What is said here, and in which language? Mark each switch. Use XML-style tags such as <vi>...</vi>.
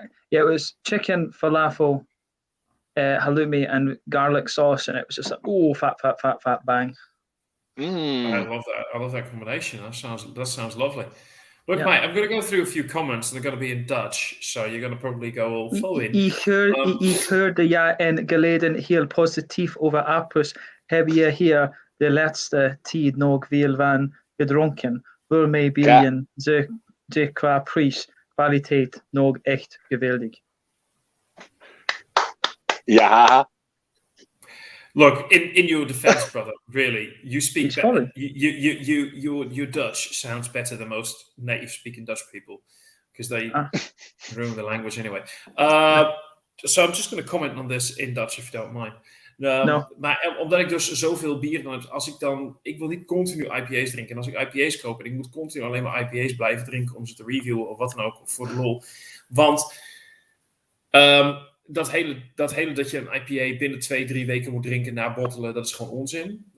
<en>Yeah, it was chicken, falafel, halloumi, and garlic sauce, and it was just like, oh, fat, bang. I love that. I love that combination. That sounds lovely. Look, mate, I'm going to go through a few comments, and they're going to be in Dutch, so you're going to probably go all full in.</en> <nl>Ik hoorde ja en geleden heel positief over Apus. Heb je hier de laatste tijd nog veel van gedronken? Voor mij biljen ze qua prijs, kwaliteit nog echt geweldig. Ja.</nl> <en>Look, in your defense, brother, really, you speak better. Your Dutch sounds better than most native-speaking Dutch people because they ruin the language anyway. So I'm just going to comment on this in Dutch, if you don't mind. No.</en> <nl>Maar omdat ik dus zoveel bier dan heb, ik wil niet continu IPA's drinken. En als ik IPA's koop en ik moet continu alleen maar IPA's blijven drinken om ze te reviewen of wat dan ook, voor de lol. Want dat hele dat je een IPA binnen 2-3 weken moet drinken na bottelen, dat is gewoon onzin.</nl>